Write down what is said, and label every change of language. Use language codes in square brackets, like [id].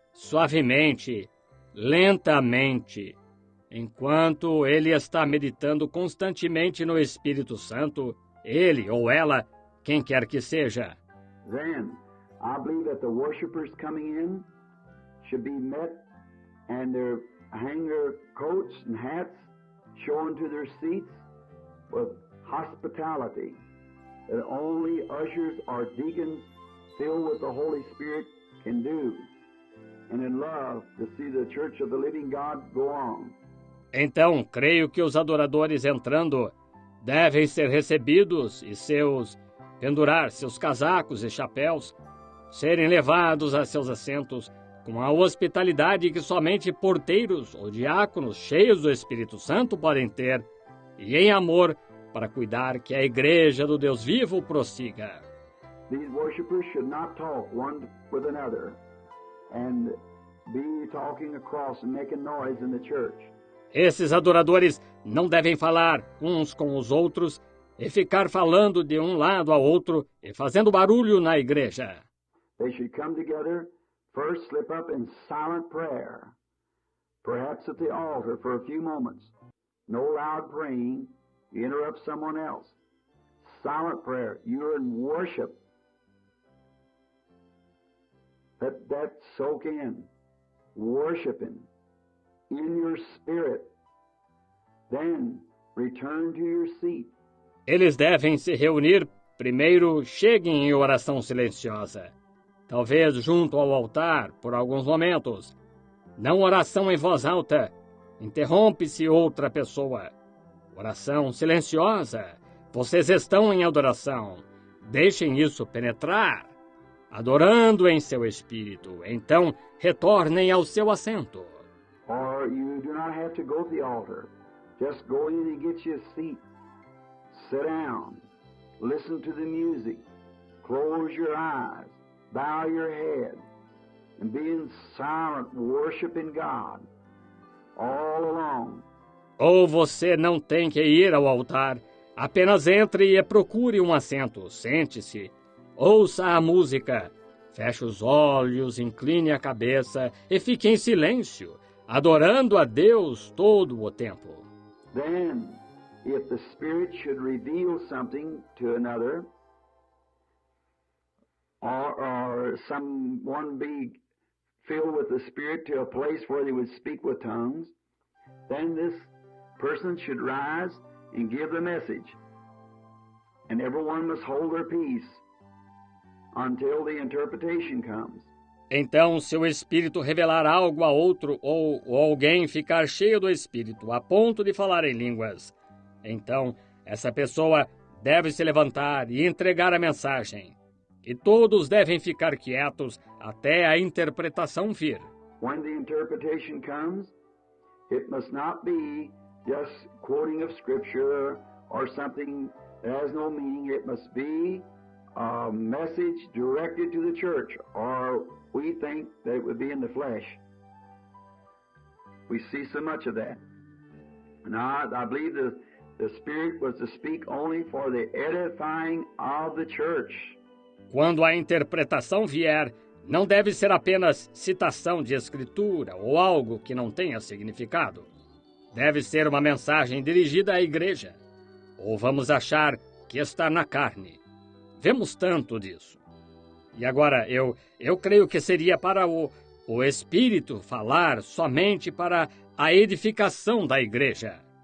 [pt] suavemente, lentamente, enquanto ele está meditando constantemente no Espírito Santo, ele ou ela, quem quer que seja. [en] Then, I believe that the worshipers coming in should be met and hang their coats and hats, shown to their seats with hospitality that only ushers or deacons filled with the Holy Spirit can do, and in love to see the church of the living God go on. [pt] Então, creio que os adoradores entrando devem ser recebidos e pendurar seus casacos e chapéus, serem levados a seus assentos com a hospitalidade que somente porteiros ou diáconos cheios do Espírito Santo podem ter, e em amor para cuidar que a igreja do Deus vivo prossiga. [en] These worshipers should not talk one with another and be talking across and making noise in the church. [pt] Esses adoradores não devem falar uns com os outros e ficar falando de um lado ao outro e fazendo barulho na igreja. [en] They should come together, first slip up in silent prayer, perhaps at the altar for a few moments. No loud praying, you interrupt someone else. Silent prayer, you're in worship. Let that soak in, worshiping in your spirit. Then return to your seat. [pt] Eles devem se reunir, primeiro cheguem em oração silenciosa, talvez junto ao altar por alguns momentos. Não oração em voz alta, interrompe-se outra pessoa. Oração silenciosa, vocês estão em adoração, deixem isso penetrar, adorando em seu espírito, então retornem ao seu assento. [en] Or you do not have to go to the altar. Just go in and get you a seat. Sit down. Listen to the music. Close your eyes. Bow your head. And be in silent worshiping God all along. [pt] Ou você não tem que ir ao altar. Apenas entre e procure um assento. Sente-se. Ouça a música. Feche os olhos, incline a cabeça e fique em silêncio, adorando a Deus todo o tempo. [en] Then, if the Spirit should reveal something to another, or someone be filled with the Spirit to a place where they would speak with tongues, then this person should rise and give the message. And everyone must hold their peace until the interpretation comes. [pt] Então, se o Espírito revelar algo a outro ou alguém ficar cheio do Espírito a ponto de falar em línguas, então essa pessoa deve se levantar e entregar a mensagem. E todos devem ficar quietos até a interpretação vir. [en] When the interpretation comes, it must not be just quoting of Scripture or something that has no meaning. It must be a message directed to the church, or we think that it would be in the flesh. We see so much of that. And I believe the Spirit was to speak only for the edifying of the church. [pt] Quando a interpretação vier, não deve ser apenas citação de escritura ou algo que não tenha significado. Deve ser uma mensagem dirigida à igreja. Ou vamos achar que está na carne. Vemos tanto disso. E agora, eu creio que seria para o Espírito falar somente para a edificação da igreja.